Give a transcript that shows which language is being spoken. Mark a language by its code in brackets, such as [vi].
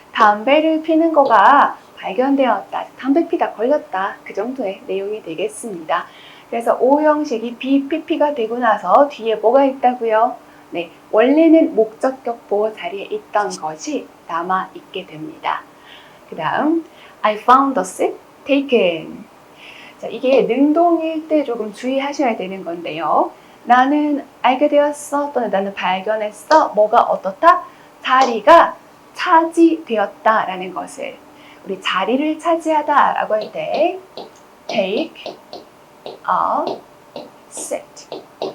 [ko] 담배를 피는 거가 발견되었다. 담배 피다 걸렸다. 그 정도의 내용이 되겠습니다. 그래서 O 형식이 BPP가 되고 나서 뒤에 뭐가 있다고요? 네, 원래는 목적격 보호 자리에 있던 것이 남아 있게 됩니다. 그 다음 [en] I found the seat taken. [ko] 자, 이게 능동일 때 조금 주의하셔야 되는 건데요. 나는 알게 되었어 또는 나는 발견했어. 뭐가 어떻다? 자리가 차지되었다 라는 것을 우리 자리를 차지하다 라고 할 때 [en] take a seat.